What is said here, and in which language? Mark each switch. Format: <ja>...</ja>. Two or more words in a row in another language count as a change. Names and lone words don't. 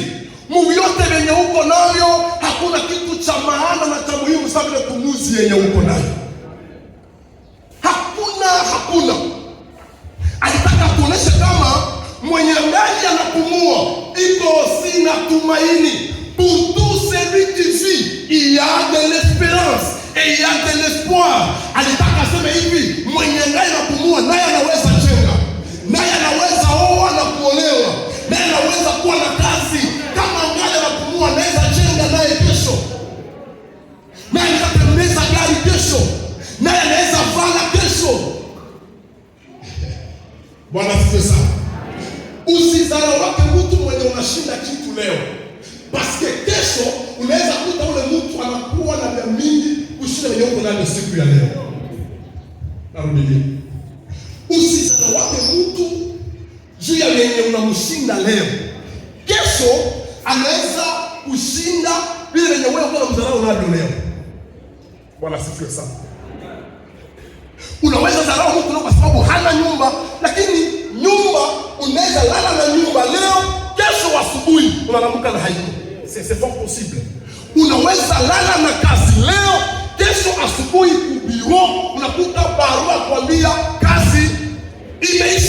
<sw>Mungu yote yenye uko nayo, hakuna kitu cha maana na cha muhimu sana vile pumuzi yenye uko nayo. Hakuna. Alitaka kuonesha kama mwenye angali anapumua iko sina tumaini.</sw> <fr>Pour tout celui qui vit, il y a de l'espérance et il y a de l'espoir.</fr> <sw>Alitaka aseme hivi: mwenye angali anapumua naye anaweza jenga, naye anaweza oa na kuolewa, naye anaweza kuwa na kazi. Kama angali anapumua anaweza jenga naye kesho, naye anaweza tembeza gari kesho, naye anaweza vala kesho. Bwana asifiwe sana. Usidharau wake mtu mwenye unashinda kitu leo,</sw> <fr>parce que</fr> <sw>kesho unaweza kuta ule mtu anakuwa na vya mingi kushinda wenye uko ndani siku ya leo. Narudia. Usidharau wake mtu juu ya wenye unamshinda leo. Kesho anaweza kushinda vile wenye wewe unamdharau nalo leo. Bwana asifiwe sana. Unaweza dharau mtu kwa sababu hana nyumba, lakini nyumba unaweza lala na nyumba leo, kesho asubuhi unalamuka na haiko.</sw> <fr>C'est pas possible.</fr> <sw>Unaweza lala na kazi leo, kesho asubuhi kubiro unakuta barua kwambia kazi</sw>